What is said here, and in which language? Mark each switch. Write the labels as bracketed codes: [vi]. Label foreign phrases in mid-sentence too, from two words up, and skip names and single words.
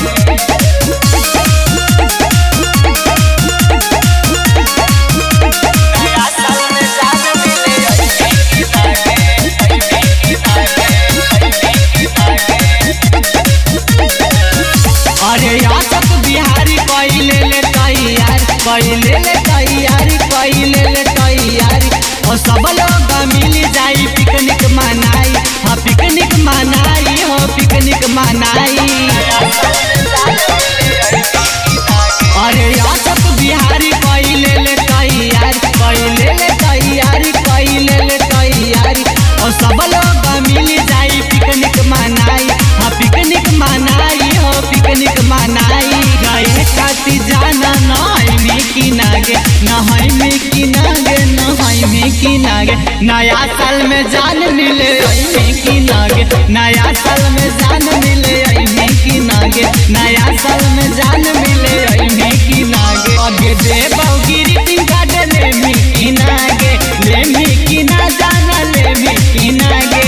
[mai] नया साल में जान मिले ऐबी की ना गे, ऐबी की ना गे, ऐबी की ना गे। अरे यासक बिहारी कइले ले तैयार, कइले ले तैयारी, कइले ले तैयारी। और सब लोग मिल जाई पिकनिक मनाई, हाँ पिकनिक मनाई, हो पिकनिक मनाई। अरे यासक बिहारी कइले ले तैयार, कइले ले तैयारी, कइले ले तैयारी। और सब लोग मिल जाई पिकनिक मनाई, हाँ पिकनिक मनाई, हो पिकनिक मनाई। गए खाती जाना नहाई की ना गे, नहाई की ना गे, नहाई की ना गे। नया साल में जान मिले ऐबी की ना गे, नया साल में जान मिले ऐबी की ना गे, नया साल में जान मिले ऐबी की ना गे। आगे देबौ [en] greeting card [mai] लेबी की ना गे, लेबी कि ना जाना लेबी कि ना गे।